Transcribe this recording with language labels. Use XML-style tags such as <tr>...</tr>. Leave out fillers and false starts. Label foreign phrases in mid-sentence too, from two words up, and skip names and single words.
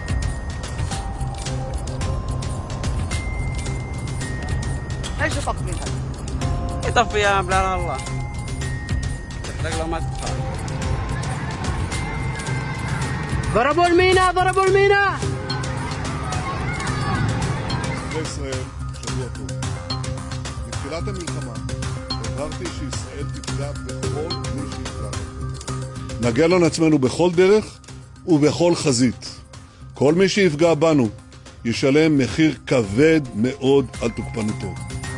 <ar>ايش يطفيها؟ يطفيها بلا الله. تحرق لو ما تطفى. ضربوا المينا.</ar> <he>ישראל, שבוע טוב. מתחילת המלחמה הבהרתי שישראל תפגע בכל מי שיפגע בה. נגן על עצמנו בכל דרך ובכל חזית. כל מי שיפגע בנו ישלם מחיר כבד מאוד על תוקפנותו.</he>